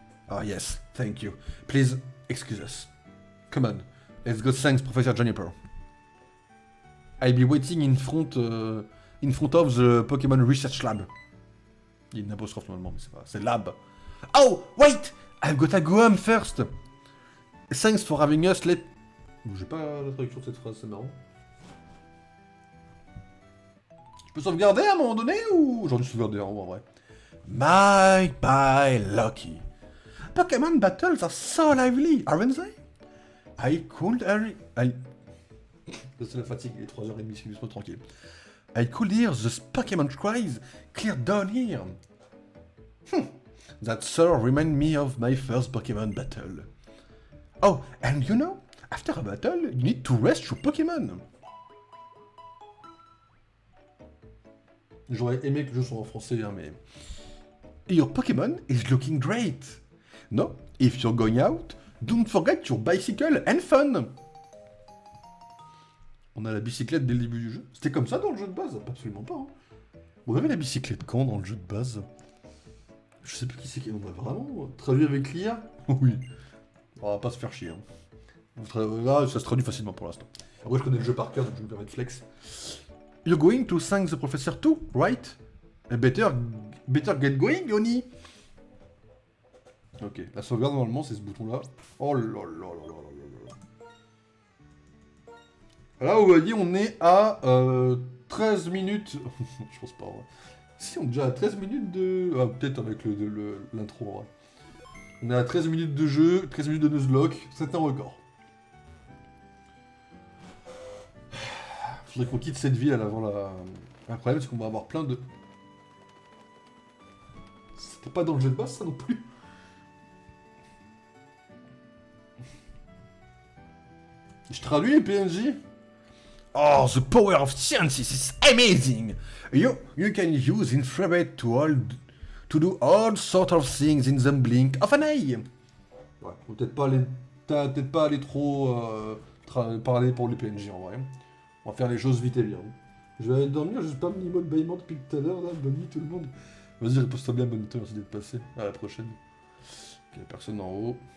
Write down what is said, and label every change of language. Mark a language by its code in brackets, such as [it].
[en] Ah, yes, thank you. Please, excuse us. Come on, let's go thanks Professor Juniper. I'll be waiting in front of the Pokemon Research Lab. [fr] Il y a une apostrophe normalement, mais c'est pas... C'est lab. Oh, wait! [en] I've got to go home first. Thanks for having us, [fr] J'ai pas la traduction de cette phrase, c'est marrant. Je peux sauvegarder à un moment donné ou... J'aurais dû sauvegarder en vrai. [en] My Lucky. Pokémon battles are so lively, aren't they? I could... [fr] C'est la fatigue, il est 3h30, c'est juste tranquille. [en] I could hear the Pokémon cries clear down here. That sure remind me of my first Pokémon battle. Oh, and you know, after a battle, you need to rest your Pokémon. [fr] J'aurais aimé que le jeu soit en français, hein, mais... [en] Your Pokémon is looking great. No, if you're going out, don't forget your bicycle and fun. [fr] On a la bicyclette dès le début du jeu. C'était comme ça dans le jeu de base? Absolument pas. Hein. On avait la bicyclette quand dans le jeu de base? Je sais plus qui c'est qui... On va vraiment traduire avec l'IA? Oui. On va pas se faire chier. Hein. Là, ça se traduit facilement pour l'instant. Après, je connais le jeu par cœur, donc je me permets de flex. You're going to thank the professor too, right? Better get going, Yoni. Ok, la sauvegarde normalement c'est ce bouton là. Oh là là là là là là. Là vous voyez on est à 13 minutes. Je pense pas. Ouais. Si on est déjà à 13 minutes de... Ah, peut-être avec l'intro. Ouais. On est à 13 minutes de jeu, 13 minutes de Nuzlocke, c'est un record. Faudrait qu'on quitte cette ville avant la... Le problème c'est qu'on va avoir plein de... C'était pas dans le jeu de base ça non plus. Je traduis les PNJ. [en] Oh, the power of science is amazing! You can use infrared to do all sorts of things in the blink of an eye. [fr] Ouais, faut peut-être pas aller trop parler pour les PNJ en vrai. On va faire les choses vite et bien. Je vais aller dormir, j'ai pas mis mode bâillement depuis tout à l'heure là. Bonne nuit tout le monde. Vas-y, repose-toi bien, bonne nuit, merci d'être passé. À la prochaine. Ok, personne en haut.